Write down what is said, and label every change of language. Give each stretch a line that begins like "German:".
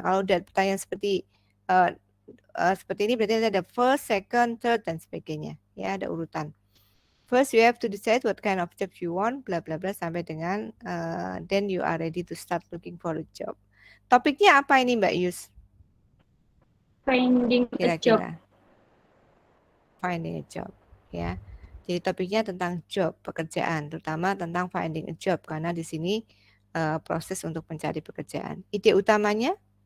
Indonesian: Kalau udah pertanyaan seperti ini berarti ada first, second, third dan sebagainya. Ya, ada urutan.
English: First, you have to decide what kind of job you want, bla bla bla
Indonesian: sampai dengan
English: then you are ready to start looking for a job.
Indonesian: Topiknya apa ini Mbak Yus?
English: Finding a job. Kira-kira. Finding a job, ya.
Indonesian: Jadi topiknya tentang job, pekerjaan, terutama tentang finding a job karena di sini proses untuk mencari pekerjaan. Ide utamanya?